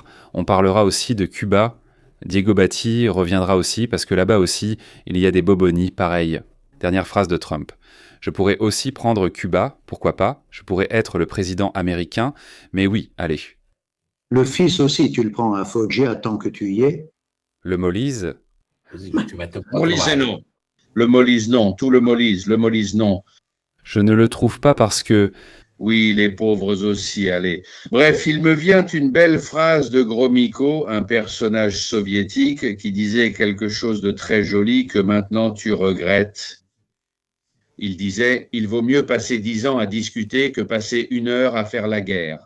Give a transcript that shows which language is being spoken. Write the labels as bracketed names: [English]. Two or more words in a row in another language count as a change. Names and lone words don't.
[French] On parlera aussi de Cuba. Diego Batti reviendra aussi, parce que là-bas aussi, il y a des bobonies, pareil. Dernière phrase de Trump. Je pourrais aussi prendre Cuba, pourquoi pas. Je pourrais être le président américain. Mais oui, allez. Le fils aussi, tu le prends à Foggia tant que tu y es. Le Molise? [Italian] Così ci metto un po' a Molise trovare. [French] non. Le Molise non. Tout le Molise non. Je ne le trouve pas parce que... Oui, les pauvres aussi, allez. Bref, il me vient une belle phrase de Gromyko, un personnage soviétique, qui disait quelque chose de très joli que maintenant tu regrettes. Il disait, il vaut mieux passer 10 ans à discuter que passer 1 heure à faire la guerre.